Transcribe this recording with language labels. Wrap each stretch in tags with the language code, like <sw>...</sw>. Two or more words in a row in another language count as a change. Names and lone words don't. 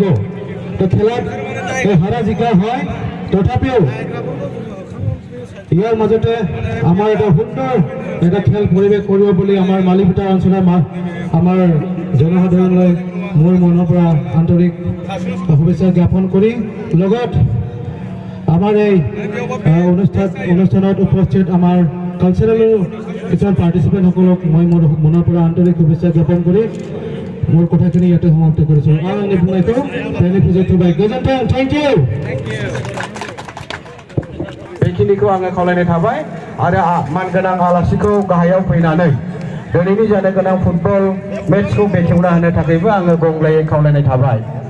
<as>তো খেলাত হাৰা জিকা হয়, তথাপিও ইয়াৰ মাজতে আমাৰ এটা সুন্দৰ এটা খেল পৰিৱেশ কৰিব বুলি আমাৰ মালিবিটা অঞ্চলৰ আমাৰ জনসাধাৰণলৈ মোৰ মনৰ পৰা আন্তৰিক শুভেচ্ছা জ্ঞাপন কৰি লগত আমাৰ এই অনুষ্ঠানত উপস্থিত আমাৰ কালচাৰেল কিছুমান পাৰ্টিচিপেণ্টসকলক মই মোৰ মনৰ পৰা আন্তৰিক শুভেচ্ছা জ্ঞাপন কৰি মোৰ কথাখিনি ইয়াতে সমাপ্ত কৰিছোঁ।</as> <brx>आंनि बुंनायखौ बेयावनो फोजोबथ'बाय। गोजोन्थों,</brx> <en>thank you.</en> <brx>बेखिनिखौ आङो खावलायनाय थाबाय आरो मानगोनां आलासिखौ गाहायाव फैनानै दिनैनि जानो गोनां फुटबल मेचखौ बेखेवना होनो थाखायबो आङो गंग्लायै खावलायनाय थाबाय।</brx>